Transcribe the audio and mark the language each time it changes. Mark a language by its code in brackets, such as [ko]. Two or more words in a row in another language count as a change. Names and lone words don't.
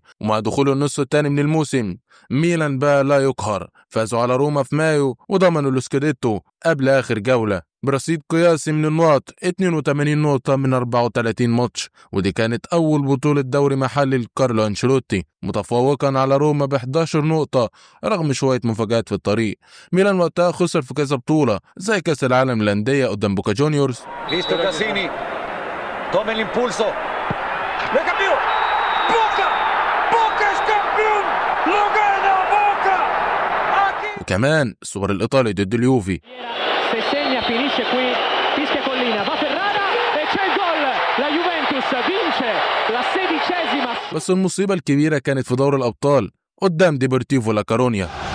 [ar] ومع دخول النص الثاني من الموسم ميلان بقى لا يقهر، فازوا على روما في مايو وضمنوا السكوديتو قبل آخر جولة برصيد قياسي من النقط 82 نقطة من 34 ماتش، ودي كانت أول بطولة دوري محلي لكارلو أنشيلوتي، متفوقا على روما ب11 نقطة رغم شوية مفاجآت في الطريق. ميلان وقتها خسر في كذا بطولة زي كأس العالم للأندية قدام بوكا جونيورز. [es] Visto Cassini, toma el impulso, lo cambió, Boca es campeón, lo gana Boca. [ar] وكمان السوبر الإيطالي ضد اليوفي. [it] Se segna finisce qui, fischia Collina, va Ferrara e c'è il gol, la Juventus vince la 16ª. [ar] بس المصيبة الكبيرة كانت في دور الأبطال قدام ديبورتيفو لا كارونيا.